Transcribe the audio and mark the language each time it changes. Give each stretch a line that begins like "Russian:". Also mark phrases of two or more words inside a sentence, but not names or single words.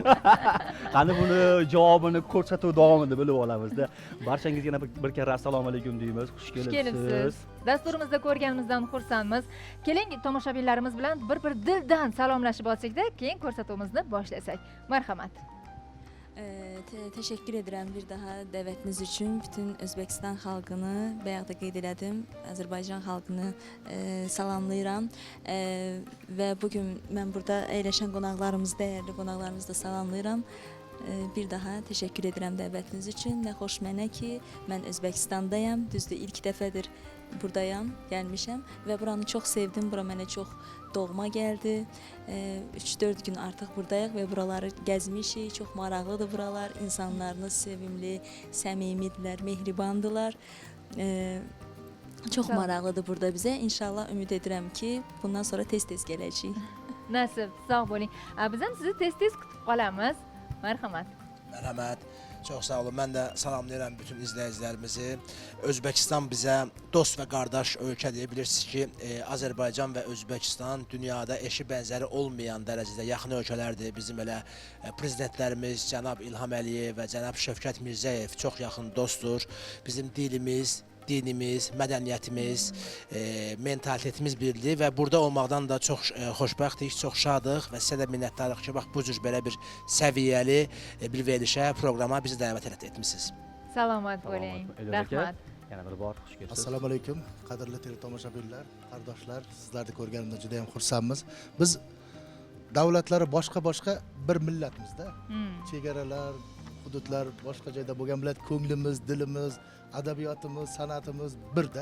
Uzbek: Qani buni javobini ko'rsatuv davomida bilib olamizda. Barchangizga yana bir karra assalomu alaykum deymiz. Xush Xush kelibsiz. kelibsiz. Dasturimizda ko'rganimizdan xursandmiz. Keling, tomoshabinlarimiz bilan bir dildan salomlashib olsak-da, keyin ko'rsatuvimizni boshlasak. Marhamat.
Turkish: Teşekkür ederim bir daha davetiniz için. Bütün Özbekistan halkını,
Azerbaijani: bayaqda qeyd elədim, Azərbaycan halkını salamlayıram. Və bugün mən burada əyləşən qonaqlarımız, dəyərli qonaqlarımızı da salamlayıram. Bir daha teşekkür ederim davetiniz için. Nə xoş mənə ki, mən Özbəkistandayam. Düzdür, ilk dəfədir buradayam, gəlmişəm və buranı çox sevdim. Bura mənə çox doğma gəldi. 3-4 gün artıq buradayıq və buraları gəzmişik. Çox maraqlıdır buralar. İnsanlarınız sevimli, səmimidirlər, mehribandılar. Çox Sağ ol. maraqlıdır burada bizə. İnşallah ümid edirəm ki, bundan sonra tez-tez gələcəyik.
Uzbek: Nasib, sog' bo'ling. Biz ham sizni tez-tez kutib qolamiz. Marhamat.
Azerbaijani: Mərhəmət. Çox sağ olun. Mən də salamlayıram bütün izləyicilərimizi. Özbəkistan bizə dost və qardaş ölkədir. Bilirsiniz ki, Azərbaycan və Özbəkistan dünyada eşi bənzəri olmayan dərəcədə yaxın ölkələrdir. Bizim elə prezidentlərimiz cənab İlham Əliyev və cənab Şövkət Mirzəyev çox yaxın dostdur. Bizim dilimiz, dinimiz, mədəniyyətimiz, mentalitetimiz birdir və burada olmaqdan da çox xoşbəxtik, çox şadıq və sizə də minnətdarıq ki, bax bu cür belə bir səviyyəli bir verilişə, proqrama bizi dəvət etmisiniz.
Uzbek: Salomat bo'ling. Elyor aka, Rahmat. yana bir bor xush kelibsiz. Assalomu alaykum, qadrli teletomoshabinlar, qardoshlar, sizlarni ko'rganimdan juda ham xursandmiz. Biz davlatlari boshqa bir millatmizda. Chegaralar, hududlar boshqa joyda bo'lgan bilan ko'nglimiz, dilimiz, adabiyotimiz, san'atimiz birda.